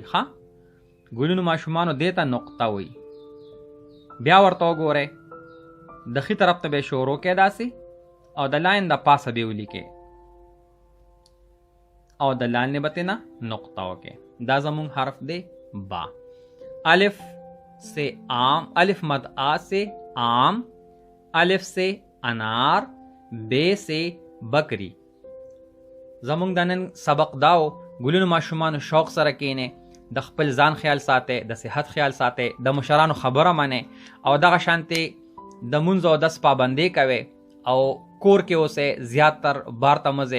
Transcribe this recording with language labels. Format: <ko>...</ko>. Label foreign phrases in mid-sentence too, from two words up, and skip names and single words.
<ps>ښه ګلونو ماشومانو، دې ته نقطه وایي. بیا ورته وګورئ. د ښي طرف ته به یې شروع کې داسې، او د لاین د پاسه به یې ولیکئ او د لاندې به ترې نه نقطه وکړئ. دا زمونږ حرف دی با.</ps> <ur>الف سے آم، الف مد سے آم، الف سے انار، بے سے بکری.</ur> <ps>زمونږ د نن سبق داو. ګلونو ماشومانو شوق سره کینې، د خپل ځان خیال ساتئ، د صحت خیال ساتئ، د مشرانو خبره منئ، او دغه شانتې د مونځ او دس پابندۍ کوئ او کور کې اوسئ. زیاتر بار ته مه ځئ.</ps>